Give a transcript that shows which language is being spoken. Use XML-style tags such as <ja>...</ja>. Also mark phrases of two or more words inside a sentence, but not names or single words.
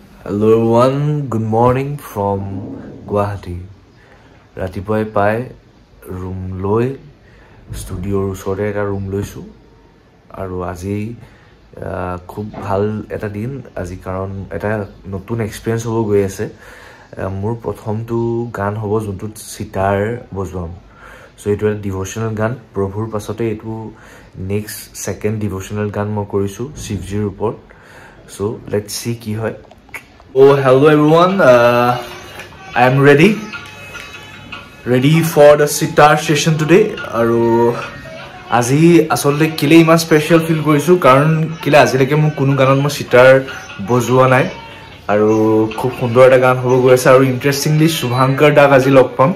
<en>Hello everyone, good morning from Guwahati.</en> <as>ৰাতিপুৱা পাই room লৈ studio উচৰে এটা room লৈছো আৰু আজি খুব ভাল এটা দিন আজি কাৰণ এটা নতুন experience হ'ব গৈ আছে মোৰ প্ৰথম টো গান হ'ব যিটো ছিতাৰ বজাম</as> <en>so it was devotional</en> <as>গান প্ৰভুৰ পাছত এইটো</as> <en>next second devotional</en> <as>গান মই কৰিছো শিৱজীৰ ওপৰত</as> <en>so let's see</en> <as>কি হয়.</as> <en>Oh, hello everyone. I am ready for the sitar session today.</en> <as>আৰু আজি আচলতে কিয় ইমান</as> <en>special feel</en> <as>কৰিছো কাৰণ কিয় আজিলৈকে মই কোনো গানত মই ছিতাৰ বজোৱা নাই আৰু খুব সুন্দৰ এটা গান হ'ব গৈ আছে আৰু interestingly Shubhankar দাক আজি লগ পাম.</as>